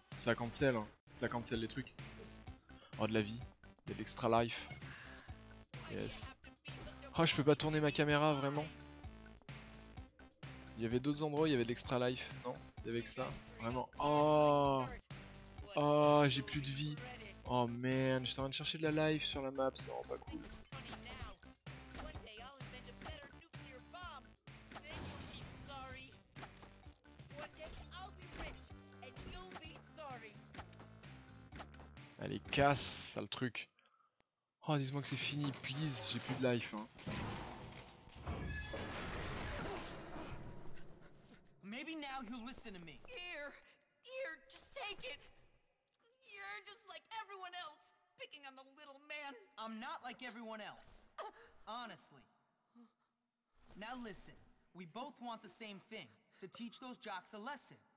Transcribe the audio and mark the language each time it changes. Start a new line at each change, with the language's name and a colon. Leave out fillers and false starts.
French: Ça cancel, hein. Ça cancel les trucs. Oh, de la vie. Il y a de l'extra life. Yes. Oh, je peux pas tourner ma caméra, vraiment. Il y avait d'autres endroits où il y avait de l'extra life. Non? Il y avait que ça. Vraiment. Oh. Oh, j'ai plus de vie.
English: Oh man,
French: j'étais en train de chercher de la life sur la map, c'est vraiment pas cool.
English: Funny now. One day I'll invent a better nuclear bomb. Then you'll be sorry. One day I'll be rich and you'll be sorry.
French: Allez, casse, sale truc. Oh, dis-moi que c'est fini, please, j'ai plus de life. Hein.
English: Maybe now he'll listen to me. Here, just take it. You're just like everyone else, picking on the little man. I'm not like everyone else. Honestly. Now listen, we both want the same thing, to teach those jocks a lesson.